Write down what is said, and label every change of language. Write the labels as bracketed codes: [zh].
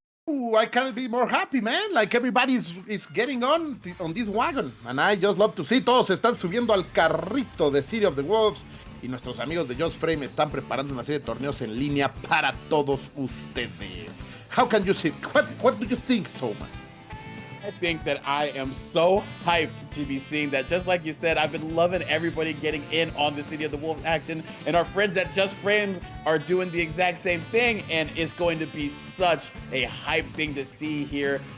[en] Ooh, I can't be more happy, man. Like everybody is getting on this wagon. And I just love to see. [es] Todos están subiendo al carrito de City of the Wolves. Y nuestros amigos de Just Frame están preparando una serie de torneos en línea para todos ustedes. [en] How can you see? What do you think, Soma? I think that I am so hyped to be seeing that. Just like you said, I've been loving everybody getting in on the City of the Wolves action, and our friends at Just Framed are doing the exact same thing, and it's going to be such a hype thing to see here.